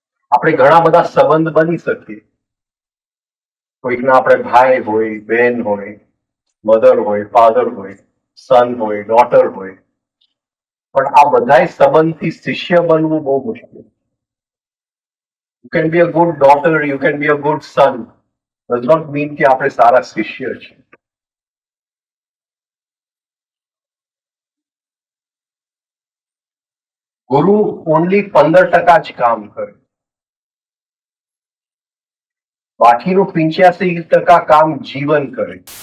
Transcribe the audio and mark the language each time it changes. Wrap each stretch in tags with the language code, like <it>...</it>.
<gu>આપણે ઘણા બધા સંબંધ બની શકીએ. કોઈકના આપણે ભાઈ હોય, બહેન હોય, મધર હોય, ફાધર હોય, સન હોય, ડોટર હોય, પણ આ બધા સંબંધથી શિષ્ય બનવું બહુ મુશ્કેલ.</gu> <en>You can be a good daughter, you can be a good son. Does not mean</en> <gu>કે આપણે સારા શિષ્ય છે. ગુરુ ઓનલી 15% જ કામ કરે, બાકીનું 85% કામ જીવન કરે.</gu>